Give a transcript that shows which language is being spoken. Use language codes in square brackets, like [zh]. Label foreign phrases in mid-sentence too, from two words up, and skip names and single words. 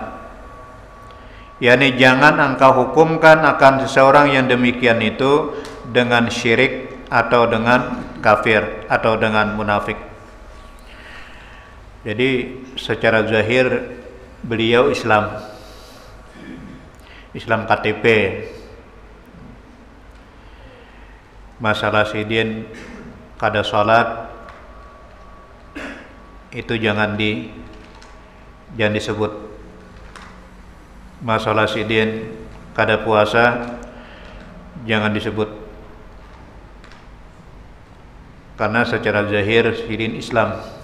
[id] Yani jangan engkau hukumkan akan seseorang yang demikian itu dengan syirik atau dengan kafir atau dengan munafik. Jadi secara zahir beliau Islam KTP, [bjn] masalah sidin kada salat itu jangan disebut. Masalah sidin kada puasa jangan disebut, karena secara zahir sidin Islam.